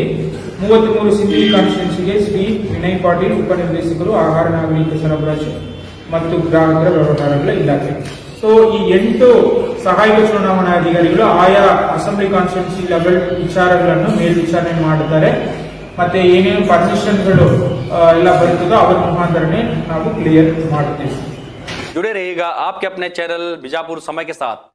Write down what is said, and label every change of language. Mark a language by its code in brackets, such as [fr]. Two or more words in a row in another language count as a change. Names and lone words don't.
[kn] 33 ಸಿಂಧಿ ಕಾನ್ಸ್ಟಿಟ್ಯೂನ್ಸಿಗೆ ಶ್ರೀ ವಿನಯ್ ಪಾಟೀಲ್, ಉಪನಿರ್ದೇಶಕರು ಆಹಾರ ನಾಗರಿಕ ಸರಬರಾಜು ಮತ್ತು ಗ್ರಾಹಕರ ವ್ಯವಹಾರಗಳ ಇಲಾಖೆ. ಸೊ ಈ 8 ಸಹಾಯಕ ಚುನಾವಣಾಧಿಕಾರಿಗಳು ಆಯಾ [en] assembly constituency level [kn] ವಿಚಾರಗಳನ್ನು ಮೇಲ್ವಿಚಾರಣೆ ಮಾಡುತ್ತಾರೆ. ಮತ್ತೆ ಏನೇನು ಪರ್ಮಿಷನ್ಗಳು ಎಲ್ಲ ಬರುತ್ತದೋ ಅವರ ಮುಖಾಂತರನೇ ನಾವು ಕ್ಲಿಯರ್ ಮಾಡುತ್ತೇವೆ. [hi] जुड़े रहिएगा आपके अपने चैनल बीजापुर समय के साथ।